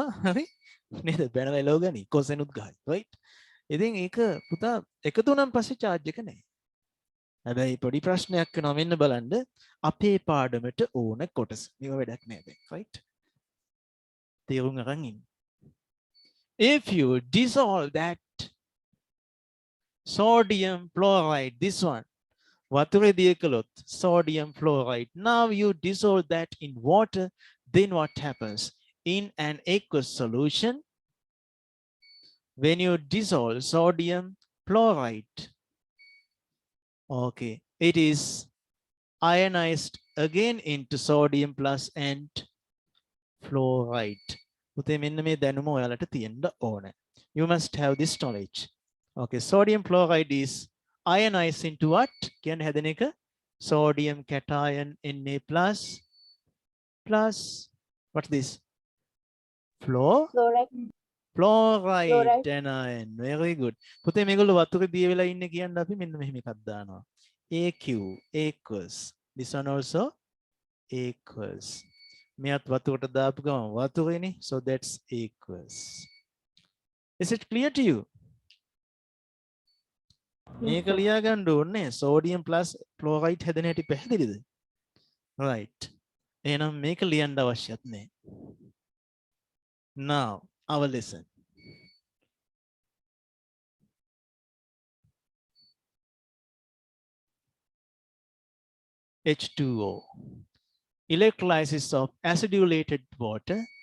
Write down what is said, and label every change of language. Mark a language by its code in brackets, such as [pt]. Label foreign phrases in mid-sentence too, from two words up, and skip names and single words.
[si] හරි? නේද? බැනලා එලව ගනි. කොසෙනුත් ගහයි. රයිට්? ඉතින් ඒක පුතා එකතු වුණාන් පස්සේ charge එක නැහැ. හැබැයි පොඩි ප්‍රශ්නයක් වෙනවා මෙන්න බලන්න අපේ පාඩමට ඕන කොටස. මේව වැඩක් නෑ දැන්. right? තේරුම් අරන් ඉන්න. [en] If you dissolve that sodium fluoride, this one, [si] වතුරේ දිය කළොත් [en] sodium fluoride. Now you dissolve that in water, then what happens? In an aqueous solution, when you dissolve sodium fluoride, okay, it is ionized again into sodium plus and fluoride. [si] පුතේ මෙන්න මේ දැනුම ඔයාලට තියෙන්න ඕනේ. [en] You must have this knowledge. Okay, sodium fluoride is ionized into what? [si] කියන්නේ හැදෙන එක [en] sodium cation Na plus what's this? Fluoride. Fluoride anion. Very good. [si] පුතේ මේගොල්ලෝ වතුරේ දිය වෙලා ඉන්නේ කියන්නේ අපි මෙන්න මෙහෙම එකක් දානවා. [en] AQ, aqueous. This one also aqueous. [si] මෙයත් වතුරට දාපු ගමන් වතුරේනේ. [en] So that's aqueous. Is it clear to you? [si] මේක ලියා ගන්න ඕනේ. [en] Sodium plus fluoride [si] හැදෙන හැටි පැහැදිලිද? Right. එහෙනම් මේක ලියන්න අවශ්‍යත් නැහැ. [en] Now, our lesson. H2O. Electrolysis of acidulated water.